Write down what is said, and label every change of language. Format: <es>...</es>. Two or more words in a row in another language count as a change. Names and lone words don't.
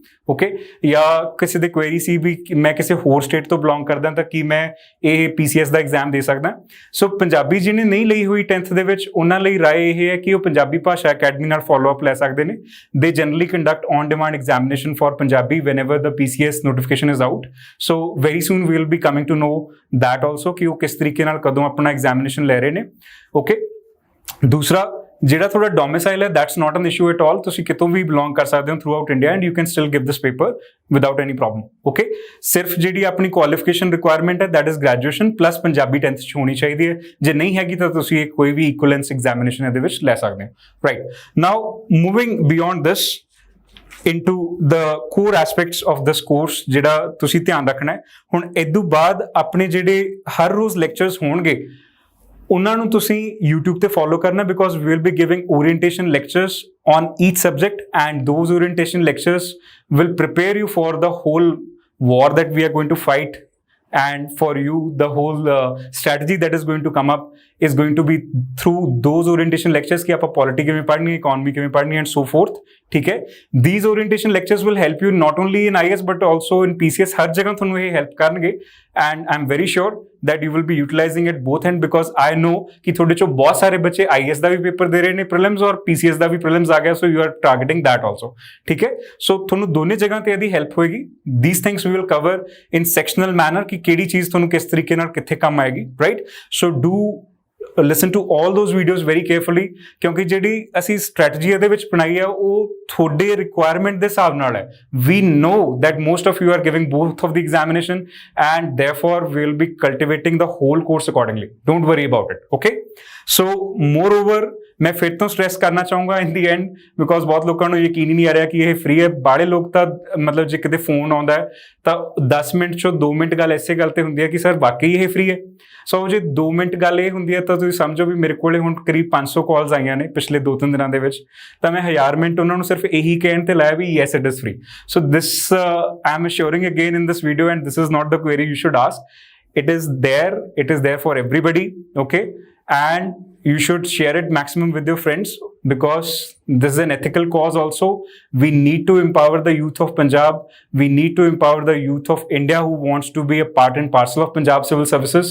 <pa>ਓਕੇ, ਜਾਂ ਕਿਸੇ ਦੇ ਕੁਐਰੀ ਸੀ ਵੀ ਮੈਂ ਕਿਸੇ ਹੋਰ ਸਟੇਟ ਤੋਂ ਬਿਲੋਂਗ ਕਰਦਾ ਤਾਂ ਕੀ ਮੈਂ ਇਹ PCS ਦਾ ਐਗਜ਼ਾਮ ਦੇ ਸਕਦਾ. ਸੋ ਪੰਜਾਬੀ ਜਿਹਨੇ ਨਹੀਂ ਲਈ ਹੋਈ 10th ਦੇ ਵਿੱਚ ਉਹਨਾਂ ਲਈ ਰਾਏ ਇਹ ਹੈ ਕਿ ਉਹ ਪੰਜਾਬੀ ਭਾਸ਼ਾ ਅਕੈਡਮੀ ਨਾਲ</pa> <en>follow up</en> <pa>ਲੈ ਸਕਦੇ ਨੇ.</pa> <en>They generally conduct on demand examination for Punjabi whenever the PCS notification is out. So very soon we will be coming to know that also</en> <pa>ਕਿ ਉਹ ਕਿਸ ਤਰੀਕੇ ਨਾਲ ਕਦੋਂ ਆਪਣਾ ਐਗਜ਼ਾਮੀਨੇਸ਼ਨ ਲੈ ਰਹੇ ਨੇ. ਓਕੇ, ਦੂਸਰਾ ਜਿਹੜਾ ਤੁਹਾਡਾ ਡੋਮਿਸਾਈਲ ਹੈ</pa> <en>that's not an issue at all.</en> <pa>ਤੁਸੀਂ ਕਿਤੋਂ ਵੀ ਬਿਲੋਂਗ ਕਰ ਸਕਦੇ ਹੋ</pa> <en>throughout India and you can still give this paper without any problem.</en> <pa>Okay, ਸਿਰਫ ਜਿਹੜੀ ਆਪਣੀ</pa> <en>qualification requirement</en> <pa>ਹੈ</pa> <en>that is graduation plus</en> <pa>ਪੰਜਾਬੀ 10th 'ਚ ਹੋਣੀ ਚਾਹੀਦੀ ਹੈ. ਜੇ ਨਹੀਂ ਹੈਗੀ ਤਾਂ ਤੁਸੀਂ ਕੋਈ ਵੀ</pa> <en>equivalence examination</en> <pa>ਇਹਦੇ ਵਿੱਚ ਲੈ ਸਕਦੇ ਹੋ.</pa> <en>Right, now moving beyond this into the core aspects of this course</en> <pa>ਜਿਹੜਾ ਤੁਸੀਂ ਧਿਆਨ ਰੱਖਣਾ ਹੈ. ਹੁਣ ਇਦੋਂ ਬਾਅਦ ਆਪਣੇ ਜਿਹੜੇ ਹਰ ਰੋਜ਼ ਲੈਕਚਰਸ ਹੋਣਗੇ ਉਹਨਾਂ ਨੂੰ ਤੁਸੀਂ YouTube ਤੇ ਫੋਲੋ ਕਰਨਾ,</pa> <en>because we will be giving orientation lectures on each subject and those orientation lectures will prepare you for the whole war that we are going to fight, and for you the whole strategy that is going to come up is going to be through those orientation lectures</en> <hi>कि आपको पॉलिटी किवें पढ़नी है,</hi> <en>इकोनॉमी किवें पढ़नी है and so forth.</en> <hi>ठीक है,</hi> <en>these orientation lectures will help you not only in IAS but also in PCS.</en> <hi>हर जगह</hi> <pa>ਤੁਹਾਨੂੰ ਇਹ help ਕਰਨਗੇ</pa> <en>and I'm very sure that you will be utilizing it both end, because I know</en> <pa>ਕਿ ਤੁਹਾਡੇ ਚੋਂ ਬਹੁਤ ਸਾਰੇ ਬੱਚੇ IAS ਦਾ ਵੀ ਪੇਪਰ ਦੇ ਰਹੇ ਨੇ prelims ਔਰ PCS ਦਾ ਵੀ prelims ਆ ਗਿਆ,</pa> <en>so you are targeting that also.</en> <pa>ਠੀਕ ਹੈ, so ਤੁਹਾਨੂੰ ਦੋਨੇ ਜਗ੍ਹਾ ਤੇ ਇਹਦੀ help ਹੋਏਗੀ.</pa> <en>These things we will cover in sectional manner</en> <pa>ਕਿ ਕਿਹੜੀ ਚੀਜ਼ ਤੁਹਾਨੂੰ ਕਿਸ ਤਰੀਕੇ ਨਾਲ ਕਿੱਥੇ ਕੰਮ ਆਏਗੀ.</pa> <en>Right, so do listen to all those videos very carefully,</en> <pa>ਕਿਉਂਕਿ ਜਿਹੜੀ ਅਸੀਂ ਸਟ੍ਰੈਟਜੀ ਇਹਦੇ ਵਿੱਚ ਬਣਾਈ ਹੈ ਉਹ ਤੁਹਾਡੇ ਰਿਕੁਆਇਰਮੈਂਟ ਦੇ ਹਿਸਾਬ ਨਾਲ ਹੈ.</pa> <en>We know that most of you are giving both of the examination and therefore we will be cultivating the whole course accordingly. Don't worry about it. Okay, so moreover</en> <pa>ਮੈਂ ਫਿਰ ਤੋਂ ਸਟ੍ਰੈਸ ਕਰਨਾ ਚਾਹੂੰਗਾ</pa> <en>in the end, because</en> <pa>ਬਹੁਤ ਲੋਕਾਂ ਨੂੰ ਯਕੀਨ ਹੀ ਨਹੀਂ ਆ ਰਿਹਾ ਕਿ ਇਹ ਫ੍ਰੀ ਹੈ. ਬਾੜੇ ਲੋਕ ਤਾਂ ਮਤਲਬ ਜੇ ਕਿਤੇ ਫੋਨ ਆਉਂਦਾ ਹੈ ਤਾਂ 10 ਮਿੰਟ 'ਚੋਂ 2 ਮਿੰਟ ਗੱਲ ਇਸੇ ਗੱਲ ਤੇ ਹੁੰਦੀ ਹੈ ਕਿ ਸਰ ਵਾਕਈ ਇਹ ਫ੍ਰੀ ਹੈ. ਸੋ ਜੇ 2 ਮਿੰਟ ਗੱਲ ਇਹ ਹੁੰਦੀ ਹੈ ਤਾਂ ਤੁਸੀਂ ਸਮਝੋ ਵੀ ਮੇਰੇ ਕੋਲੇ ਹੁਣ ਕਰੀਬ 500 ਕਾਲਸ ਆਈਆਂ ਨੇ ਪਿਛਲੇ 2-3 ਦਿਨਾਂ ਦੇ ਵਿੱਚ, ਤਾਂ ਮੈਂ 1000 ਮਿੰਟ ਉਹਨਾਂ ਨੂੰ ਸਿਰਫ ਇਹੀ ਕਹਿਣ ਤੇ ਲਾਇਆ ਵੀ</pa> <en>yes it is free. So this I am assuring again in this video, and this is not the query you should ask. It is there for everybody. Okay, and you should share it maximum with your friends, because this is an ethical cause also. We need to empower the youth of Punjab. We need to empower the youth of India who wants to be a part and parcel of Punjab Civil Services.</en>